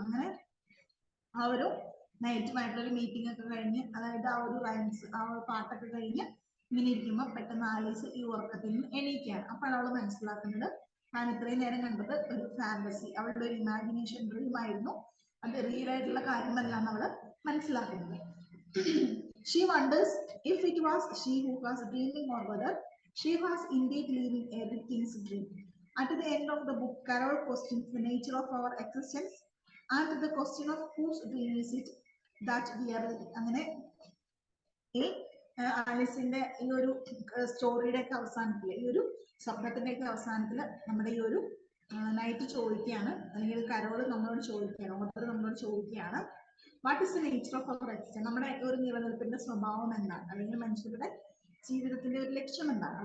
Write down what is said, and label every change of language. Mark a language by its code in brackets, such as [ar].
[ml] അങ്ങനെ ആ ഒരു നൈറ്റുമായിട്ടുള്ളൊരു മീറ്റിംഗ് ഒക്കെ കഴിഞ്ഞ്, അതായത് ആ ഒരു റൈംസ് ആ ഒരു പാട്ടൊക്കെ കഴിഞ്ഞ് ഇങ്ങനെ ഇരിക്കുമ്പോൾ പെട്ടെന്ന് ആലീസ് ഈ ഉറക്കത്തിൽ നിന്ന് എണീക്കുകയാണ്. അപ്പോൾ അവൾ മനസ്സിലാക്കുന്നത് ഞാൻ ഇത്രയും നേരം കണ്ടത് ഒരു ഫാന്റസി, അവളുടെ ഒരു ഇമാജിനേഷൻ ഡ്രീം ആയിരുന്നു, അത് റിയൽ ആയിട്ടുള്ള കാര്യമല്ല നമ്മൾ മനസ്സിലാക്കുന്നത്. [en] She wonders if it was she who was dreaming or whether she was indeed living a king's dream. At the end of the book, Carol questions the nature of our existence and the question of whose dream is it that we are living. [ml] അങ്ങനെ ഈ ആലീസിന്റെ ഈ ഒരു സ്റ്റോറിയുടെ ഒക്കെ അവസാനത്തിൽ, ഈ ഒരു സ്വപ്നത്തിന്റെ ഒക്കെ അവസാനത്തിൽ നമ്മുടെ ഈ ഒരു നൈറ്റ് ചോദിക്കുകയാണ്, അല്ലെങ്കിൽ കരോള് നമ്മളോട് ചോദിക്കുകയാണ്, ഓർഡർ നമ്മളോട് ചോദിക്കുകയാണ്, [en] what is the nature of our existence, [ml] നമ്മുടെ ഒരു നിലനിൽപ്പിന്റെ സ്വഭാവം എന്താണ്, അല്ലെങ്കിൽ മനുഷ്യരുടെ ജീവിതത്തിന്റെ ഒരു ലക്ഷ്യം എന്താണ്.